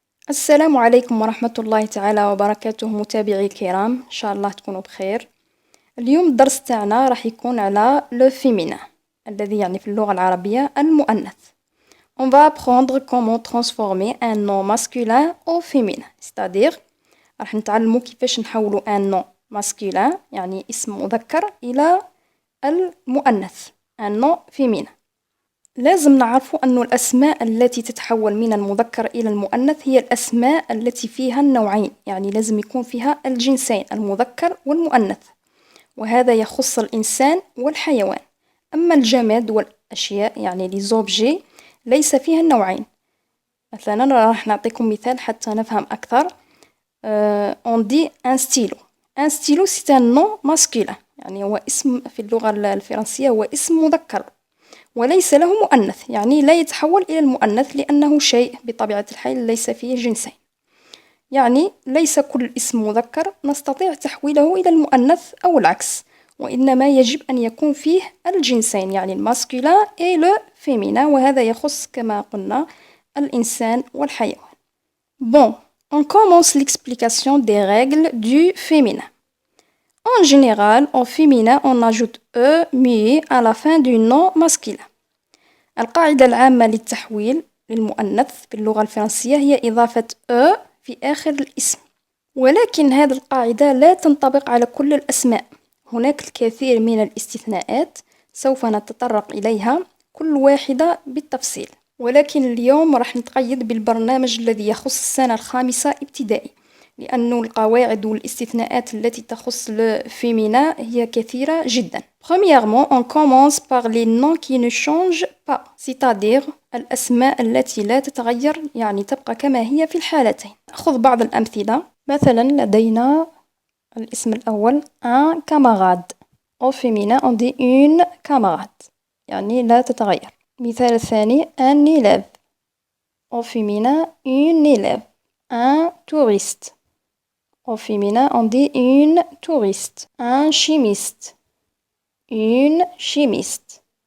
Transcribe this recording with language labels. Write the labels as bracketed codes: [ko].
[ar] السلام عليكم ورحمة الله تعالى وبركاته متابعي الكرام، إن شاء الله تكونوا بخير. اليوم الدرس تاعنا راح يكون على le féminin الذي يعني في اللغة العربية المؤنث. [fr] On va apprendre comment transformer un nom masculin au féminin, c'est-à-dire [ar] راح نتعلموا كيفاش نحولوا [fr] un nom masculin [ar] يعني اسم مذكر إلى المؤنث [fr] un nom féminin. [ar] لازم نعرفوا أن الأسماء التي تتحول من المذكر إلى المؤنث هي الأسماء التي فيها النوعين، يعني لازم يكون فيها الجنسين المذكر والمؤنث، وهذا يخص الإنسان والحيوان. أما الجماد والأشياء يعني [fr] les objets [ar] ليس فيها النوعين. مثلا راح نعطيكم مثال حتى نفهم أكثر. [fr] on dit un stylo. Un stylo c'est un nom masculin، [ar] يعني هو اسم في اللغة الفرنسية، هو اسم مذكر وليس له مؤنث، يعني لا يتحول إلى المؤنث لأنه شيء بطبيعة الحال ليس فيه جنسين، يعني ليس كل اسم مذكر نستطيع تحويله إلى المؤنث أو العكس، وإنما يجب أن يكون فيه الجنسين يعني الماسكولين [fr] et le féminin، [ar] وهذا يخص كما قلنا الإنسان والحيوان. [fr] Bon, on commence l'explication des règles du féminin. En général, au féminin, on ajoute E muet à la fin du nom masculin. [ar] القاعدة العامة للتحويل للمؤنث باللغة الفرنسية هي إضافة E في آخر الاسم، ولكن هذه القاعدة لا تنطبق على كل الأسماء، هناك الكثير من الاستثناءات سوف نتطرق إليها كل واحدة بالتفصيل، ولكن اليوم راح نتقيد بالبرنامج الذي يخص السنة الخامسة ابتدائي، لأن القواعد والاستثناءات التي تخص le féminin هي كثيرة جدا. [fr] Premièrement, on commence par les noms qui ne changent pas، c'est-à-dire [ar] الأسماء التي لا تتغير، يعني تبقى كما هي في الحالتين. نأخذ بعض الأمثلة. مثلا لدينا الاسم الأول [fr] un camarade. Au féminin on dit une camarade، [ar] يعني لا تتغير. مثال الثاني [fr] un élève. Au féminin une élève. Un touriste. Au féminin, on dit une touriste. Un chimiste. Une chimiste.